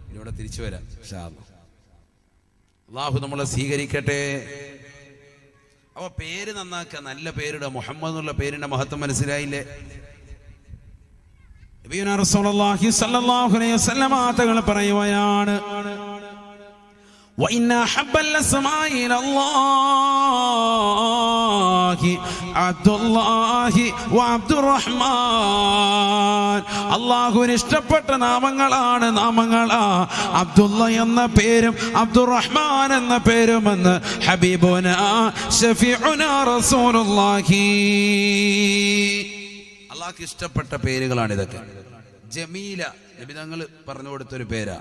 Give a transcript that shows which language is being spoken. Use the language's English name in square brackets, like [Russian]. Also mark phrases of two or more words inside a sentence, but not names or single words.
[Malayalam] ഇവിടെ തിരിച്ചു വരാം [Arabic] إن شاء الله. [Malayalam] അള്ളാഹു നമ്മളെ സ്വീകരിക്കട്ടെ. അപ്പൊ പേര് നന്നാക്കുക, നല്ല പേരിടുക. മുഹമ്മദ് എന്നുള്ള പേരിന്റെ മഹത്വം മനസ്സിലായില്ലേ? [Arabic] نبينا رسول الله صلى الله عليه وسلم [Malayalam] തങ്ങൾ പറയുകയാണ്, [Arabic] وإن أحب الأسماء إلى الله عبد الله وعبد الرحمن. [Malayalam] അല്ലാഹുവിന് ഇഷ്ടപ്പെട്ട നാമങ്ങളാണ് അബ്ദുള്ള എന്ന പേരും അബ്ദുറഹ്മാൻ എന്ന പേരുമെന്ന് [Arabic] حبيبنا شفيعنا رسول الله. [Malayalam] അല്ലാഹുവിന് ഇഷ്ടപ്പെട്ട പേരുകളാണ് ഇതൊക്കെ. ജമീല നബി തങ്ങൾ പറഞ്ഞു കൊടുത്തൊരു പേരാ.